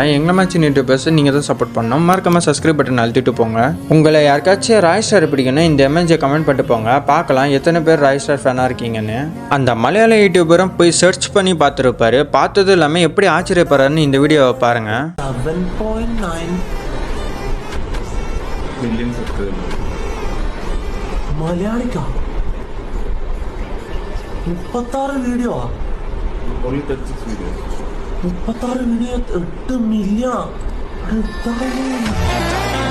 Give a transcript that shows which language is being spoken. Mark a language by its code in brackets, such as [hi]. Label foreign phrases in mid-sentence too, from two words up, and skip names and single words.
[ta] எங்களை மாதிரி யூடியூபர்ஸ் நீங்க தான் சப்போர்ட் பண்ணணும். மறக்காம [en] subscribe button [ta] அழுத்திட்டு போங்க. உங்களை யாருக்காச்சும் ராய் ஸ்டார் பிடிக்குன்னா இந்த எம்என்ஜை கமெண்ட் பண்ணிட்டு போங்க. பார்க்கலாம் எத்தனை பேர் ராய் ஸ்டார் ஃபேனாக இருக்கீங்கன்னு. அந்த மலையாள யூடியூபரும் போய் சர்ச் பண்ணி பார்த்துருப்பாரு. பார்த்தது இல்லாமல் எப்படி ஆச்சரியப்படுறாருன்னு இந்த வீடியோவை பாருங்க. [en] 7.9 million subscribers. [ml] മലയാളിക്കാ 36 വീഡിയോ [en] only 36 videos [ml] 36 വീഡിയോ 8 മില്യൺ.